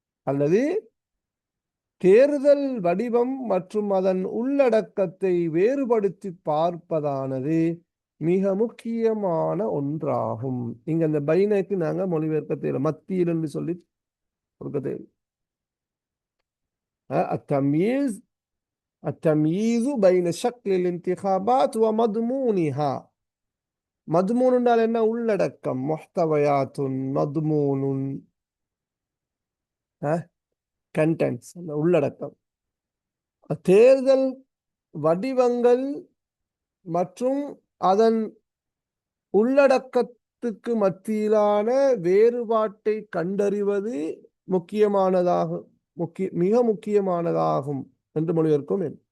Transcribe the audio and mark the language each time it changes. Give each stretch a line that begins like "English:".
Tamil: அல்லது தேர்தல் வடிவம் மற்றும் அதன் உள்ளடக்கத்தை வேறுபடுத்தி பார்ப்பதானது மிக முக்கியமான ஒன்றாகும். இங்க அந்த பைனக்கு நாங்க மொழிபெயர்க்க தேவை, மத்தியில் என்று சொல்லி கொடுக்க தேவை. அத்தம்யீஸ்
Arabic: التمييز بين شكل الانتخابات ومضمونها.
Tamil: மதுமூன் என்றால் என்ன? உள்ளடக்கம். முஹ்தவயாத்துன் மதுமூனுன், கண்டென்ட்ஸ், உள்ளடக்கம். தேர்தல் வடிவங்கள் மற்றும் அதன் உள்ளடக்கத்துக்கு மத்தியிலான வேறுபாட்டை கண்டறிவது மிக முக்கியமானதாகும் என்று மொழிபெயர்க்கும்.